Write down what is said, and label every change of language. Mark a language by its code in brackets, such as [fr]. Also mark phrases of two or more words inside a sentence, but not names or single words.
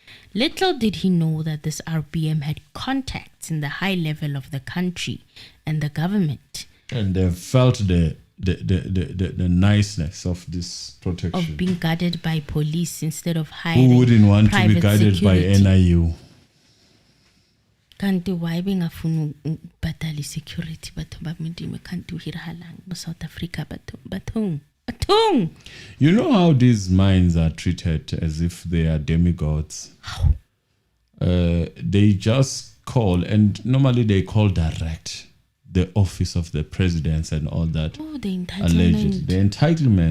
[en] Little did he know that this RBM had contact contacts in the high level of the country and the government. And they felt the niceness of this protection. Of being guarded by police instead of hiring Who wouldn't want to be private guided security? by NIU? [tn] Kanti why [zu] bengafuna ukubhadala [tn] security batho ba Modimo kanti uhirahalang mo South Africa bathong. [en] You know how these mines are treated as if they are demigods? How? They just call, and normally they call direct the office of the presidents and all that. Oh, the Alleged. entitlement. The entitlement.